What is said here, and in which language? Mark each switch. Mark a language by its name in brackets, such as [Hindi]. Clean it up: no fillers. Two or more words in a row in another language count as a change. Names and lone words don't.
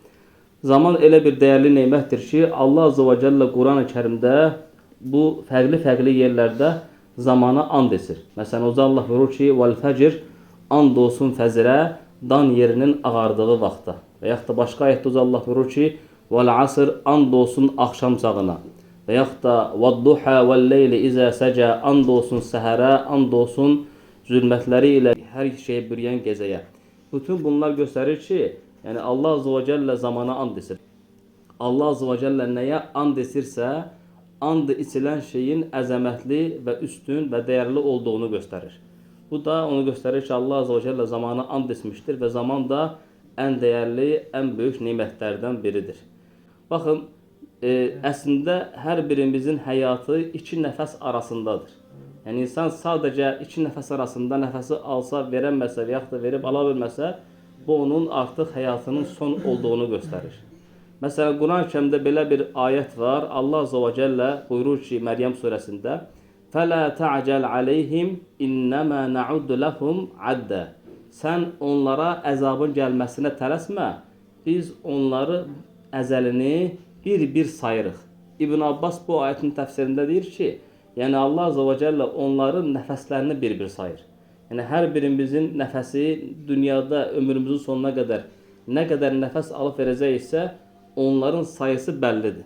[Azerbaijani] Zaman elə bir dəyərli nemətdir ki, Allah [Arabic] عز وجل [Azerbaijani] Quran-ı Kərimdə bu fərqli yerlərdə zamana and etir. Məsələn, Uca Allah buyurur ki, وَالْفَجِرْ and olsun fəzirə, dan yerinin ağardığı vaxtda. Və yaxud da başqa ayətdə Uca Allah buyurur ki, وَالْعَصْرْ and olsun axşam çağına. Və yaxud da [Arabic] وَالضُّحَى وَالْلَيْلِ إِذَا سَجَى [Azerbaijani] and olsun səhərə, and olsun zülmətləri ilə hər şeyi bürüyən gecəyə. Bütün bunlar göstərir ki, yəni Allah [Arabic] عز وجل [Azerbaijani] zamana and etir. Allah [Arabic] عز وجل [Azerbaijani] nəyə and etirsə, and içilən şeyin əzəmətli və üstün və dəyərli olduğunu göstərir. Bu da onu göstərir ki, Allah [Arabic] عز وجل [Azerbaijani] zamana and etmişdir və zaman da ən dəyərli, ən böyük nemətlərdən biridir. Baxın, əslində hər birimizin həyatı iki nəfəs arasındadır. Yəni insan sadəcə iki nəfəs arasında nəfəsi alsa, verəməsə və yaxud da verib ala bilməsə, bu onun artıq həyatının son olduğunu göstərir. Məsələn, Quran-ı Kərimdə belə bir ayət var. Allah [Arabic] عز وجل [Azerbaijani] buyurur ki, Məryəm surəsində [Arabic] فَلَا تَعْجَلْ عَلَيْهِمْ اِنَّمَا نَعُدُّ لَهُمْ عَدَّ. [Azerbaijani] Sən onlara əzabın gəlməsinə tələsmə, biz onları əzəlini bir sayırıq. İbn Abbas bu ayətin təfsirində deyir ki, yəni Allah [Arabic] عز وجل [Azerbaijani] onların nəfəslərini bir sayır. Yəni hər birimizin nəfəsi dünyada ömrümüzün sonuna qədər nə qədər nəfəs alıb verəcəksə, onların sayısı bəllidir.